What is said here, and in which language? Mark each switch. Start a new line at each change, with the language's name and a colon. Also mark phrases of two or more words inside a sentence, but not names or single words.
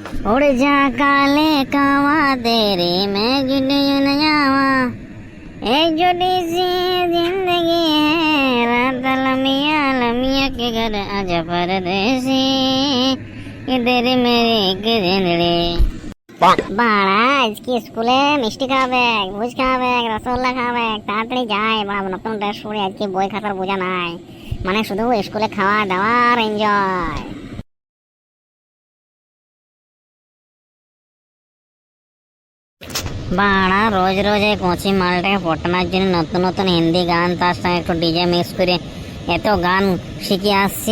Punjabi: ਉੜ ਜਾ ਕਾਲੇ ਕਾਵਾ ਤੇਰੀ ਮੈਂ ਜੁੜ ਨ ਜਾਵਾ,
Hindi: एक छोटी सी जिंदगी है
Punjabi: ਰਾਤ ਲਮੀਆ ਲਮੀਆ
Hindi: के घर आजा परदेसी, इधर मेरी एक जिंदड़ी।
Bangla: বাড়া আজকে স্কুলে মিষ্টি খাবে, ভুজ খাবে, রসগোল্লা খাবে, তাড়াতাড়ি যায়। বাবা নতুন ড্রেস পরে আজকে বই খাতার বোঝা নাই, মানে শুধু স্কুলে খাওয়া দাওয়া আর এনজয়। বাড়া রোজ রোজ এই কচি মালটাকে পটানোর জন্য নতুন নতুন হিন্দি গান, তার সঙ্গে একটু
English: DJ mix
Bangla: করে এত গান শিখে আসছি।